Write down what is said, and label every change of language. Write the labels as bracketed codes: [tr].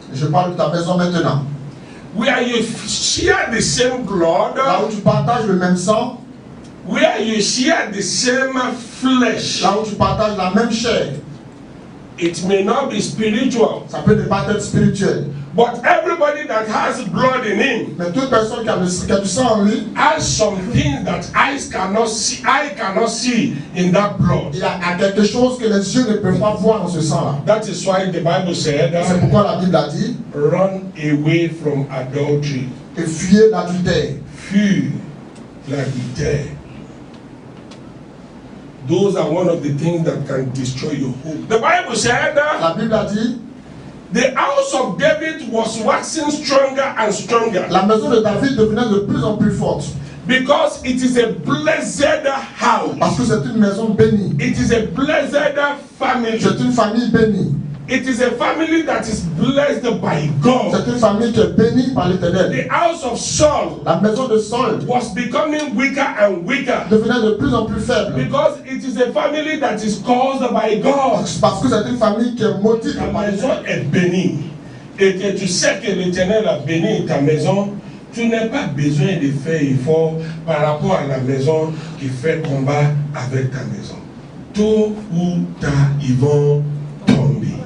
[fr] Je parle de ta maison maintenant. [en] Where you share the same blood, [fr] Là où tu partages le même sang, [en] where you share the same flesh. [fr] là où tu partages la même chair, [en] It may not be spiritual, [fr] ça peut ne pas être spirituel. [en] but everybody that has blood in him [fr] Mais toute personne qui a du sang en lui, [en] has some things that eyes cannot see. I cannot see in that blood. [fr] il y a quelque chose que les yeux ne peuvent pas voir dans ce sang-là. [en] That is why the Bible said, [fr] C'est pourquoi la Bible a dit, [en] run away from adultery. [fr] et fuyez l'adultère. Fuis l'adultère. [en] Those are one of the things that can destroy your home. The Bible said, [fr] La Bible a dit, [en] the house of David was waxing stronger and stronger [fr] la maison de David devenait de plus en plus forte. [en] because it is a blessed house. [fr] Parce que c'est une maison bénie. [en] It is a blessed family. [fr] C'est une famille bénie. [en] It is a family that is blessed by God. [fr] C'est une famille qui est bénie par l'Éternel. [en] The house of Saul [fr] La maison de Saul [en] was becoming weaker and weaker [fr] devenait de plus en plus faible. [en] because it is a family that is caused by God. [fr] Parce que c'est une famille qui est maudite Ta par maison l'Éternel. est bénie et que tu sais que l'Éternel a béni ta maison, tu n'as pas besoin de faire effort par rapport à la maison qui fait combat avec ta maison. Tôt ou tard, ils vont tomber.